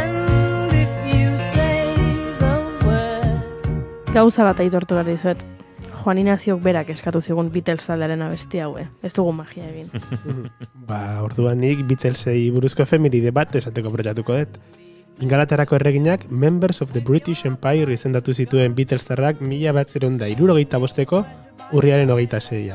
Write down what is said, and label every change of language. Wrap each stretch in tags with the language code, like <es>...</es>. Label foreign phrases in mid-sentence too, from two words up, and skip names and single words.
<en>And if you say the word.</en> <eu>Gauza bat aitortu behar dizuet. Juan Inaziok berak eskatu zigun Beatles taldearen abesti haue. Ez dugu magia egin. Orduan nik Beatlesei buruzko efemeride bat esateko proiektuko dut. Ingalaterrako erreginak</eu> <en>Members of the British Empire</en> <eu>izendatu zituen Beatlestarrak 1965ko urriaren 26an.</eu>